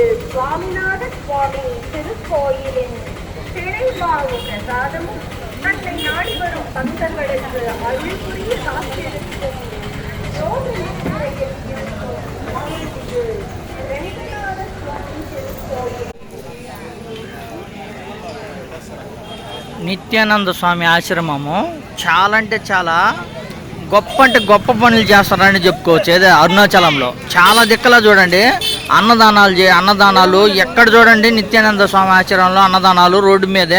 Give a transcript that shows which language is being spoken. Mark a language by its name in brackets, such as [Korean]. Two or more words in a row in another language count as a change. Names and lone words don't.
[Tamil] சுவாமிநாத சுவாமி திருக்கோயிலின் திரைவாவு பிரசாதமும் தன்னை நாடி வரும் பக்தர்களுக்கு அருள் புரிய காத்திருக்கும் யோகநிலையில் இருக்கும் அருள்மிகு ரெங்கநாத சுவாமி திருக்கோயில். [Telugu] నిత్యానంద స్వామి ఆశ్రమము చాలా అంటే చాలా గొప్ప పనులు చేస్తారని చెప్పుకోవచ్చు. ఏదో అరుణాచలంలో చాలా దిక్కలా చూడండి అన్నదానాలు ఎక్కడ చూడండి నిత్యానంద స్వామి ఆశ్రమంలో అన్నదానాలు రోడ్డు మీదే.